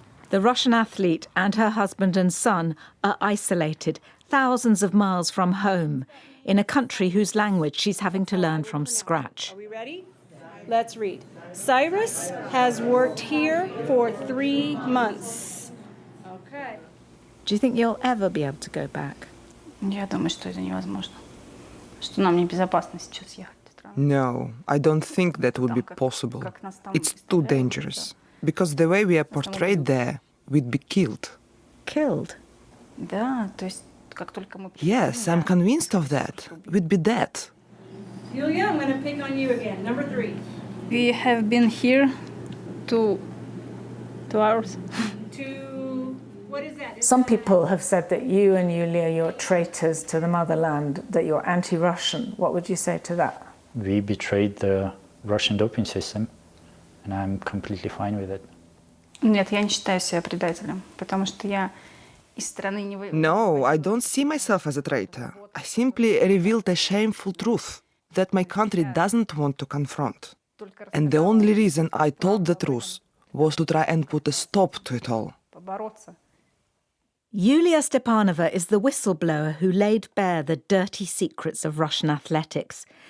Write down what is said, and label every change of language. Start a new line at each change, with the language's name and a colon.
English: The Russian athlete and her husband and son are isolated, thousands of miles from home, in a country whose language she's having to learn from scratch. Are we ready? Let's read. Cyrus has worked here for 3 months. Okay. Do you think you'll ever be able to go back?
Russian: Я думаю, что это невозможно. Что нам небезопасно сейчас ехать.
English: No, I don't think that would be possible. It's too dangerous. Because the way we are portrayed there, we'd be killed. Killed?
Russian: Да, то есть как только мы...
English: Yes, I'm convinced of that. We'd be dead. Yulia, I'm going to pick on you again. Number 3. We have been here 2 hours. What is that? Some people have said that you and Yulia, you're traitors to the motherland, that you're anti-Russian. What would you say to that? We betrayed the Russian doping system, and I'm completely fine with it.
Russian: Нет, я не считаю себя предателем, потому что я из страны не вы...
English: No, I don't see myself as a traitor. I simply revealed a shameful truth that my country doesn't want to confront. And the only reason I told the truth was to try and put a stop to it all.
Russian: Побороться.
English: Yulia Stepanova is the whistleblower who laid bare the dirty secrets of Russian athletics.